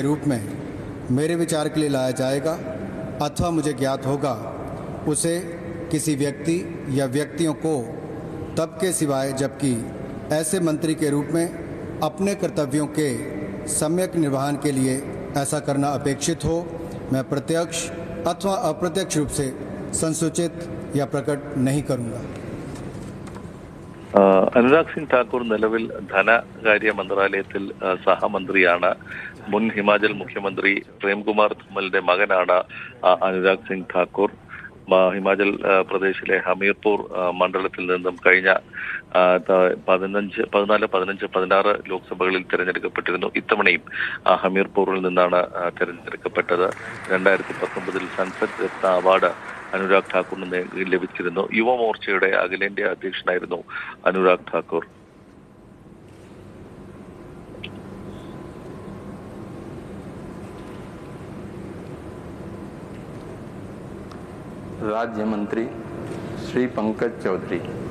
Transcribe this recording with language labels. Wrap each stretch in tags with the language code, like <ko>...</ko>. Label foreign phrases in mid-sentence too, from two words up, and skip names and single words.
<hi>रूप में मेरे विचार के लिए लाया जाएगा अथवा मुझे ज्ञात होगा उसे किसी व्यक्ति या व्यक्तियों को तब के सिवाय जबकि ऐसे मंत्री के रूप में अपने कर्तव्यों के सम्यक निर्वहन के लिए ऐसा करना अपेक्षित हो मैं प्रत्यक्ष अथवा अप्रत्यक्ष रूप से संसूचित या प्रकट नहीं करूँगा।</hi> <ml>അനുരാഗ് സിംഗ് ഠാക്കൂർ നിലവിൽ ധനകാര്യ മന്ത്രാലയത്തിൽ സഹമന്ത്രിയാണ്. മുൻ ഹിമാചൽ മുഖ്യമന്ത്രി പ്രേംകുമാർ ധുമലിന്റെ മകനാണ് അനുരാഗ് സിംഗ് ഠാക്കൂർ. ഹിമാചൽ പ്രദേശിലെ ഹമീർപൂർ മണ്ഡലത്തിൽ നിന്നും കഴിഞ്ഞ 14, 15, 16 ലോക്സഭകളിൽ തെരഞ്ഞെടുക്കപ്പെട്ടിരുന്നു. ഇത്തവണയും ഹമീർപൂറിൽ നിന്നാണ് തെരഞ്ഞെടുക്കപ്പെട്ടത്. 2019 സൻസദ് രത്ന അവാർഡ് അനുരാഗ് ഠാക്കൂറിന് ലഭിച്ചിരുന്നു. യുവമോർച്ചയുടെ അഖിലേന്ത്യാ അധ്യക്ഷനായിരുന്നു അനുരാഗ് ഠാക്കൂർ.</ml> <hi>राज्य मंत्री श्री पंकज चौधरी।</hi>